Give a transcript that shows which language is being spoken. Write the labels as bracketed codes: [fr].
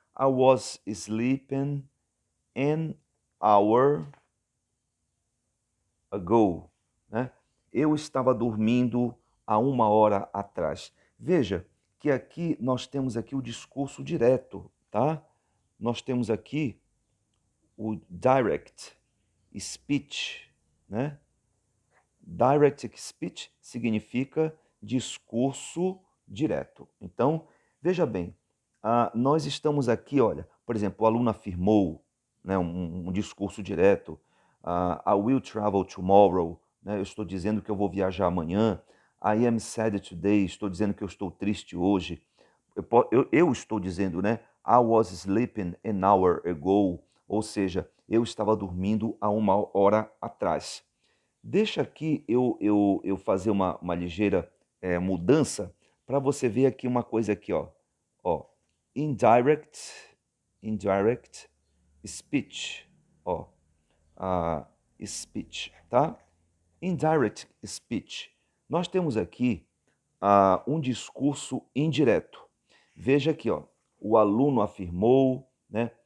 [en] I was sleeping an hour ago, né? [pt] Eu estava dormindo há 1 hora atrás. Veja que aqui nós temos aqui o discurso direto, tá? Nós temos aqui o direct speech, né? Direct speech significa discurso direto. Então, veja bem, nós estamos aqui, olha, por exemplo, o aluno afirmou, né, um discurso direto. [en] I will travel tomorrow, [pt] né, eu estou dizendo que eu vou viajar amanhã. [en] I am sad today, [pt] estou dizendo que eu estou triste hoje. Eu estou dizendo, né, [en] I was sleeping an hour ago, [pt] ou seja, eu estava dormindo há 1 hora atrás. Deixa aqui eu fazer uma ligeira mudança para você ver aqui uma coisa aqui, ó. Ó, indirect, indirect speech, ó, speech, tá? Indirect speech. Nós temos aqui um discurso indireto. Veja aqui, ó, o aluno afirmou, né?